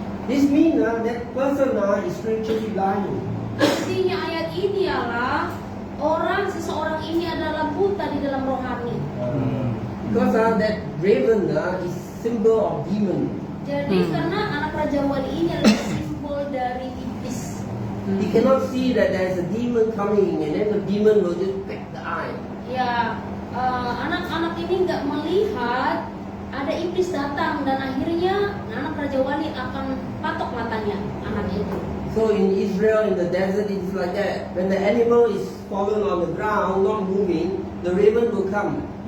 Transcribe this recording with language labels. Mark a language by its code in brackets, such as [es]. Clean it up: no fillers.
[en] This means that person is spiritually blind. [id] Artinya ayat ini ialah seseorang ini adalah buta di dalam rohani. [en] Because that raven is symbol of demon. [id] Jadi karena anak Raja Wali ini adalah simbol dari iblis. [en] He cannot see that there is a demon coming, and then the demon will just peck the eye. [id] Ya, anak-anak ini nggak melihat ada iblis datang dan akhirnya anak Raja Wali akan patok matanya anak itu. [en] So in Israel, in the desert, it is like that. When the animal is fallen on the ground, not moving, the raven will come.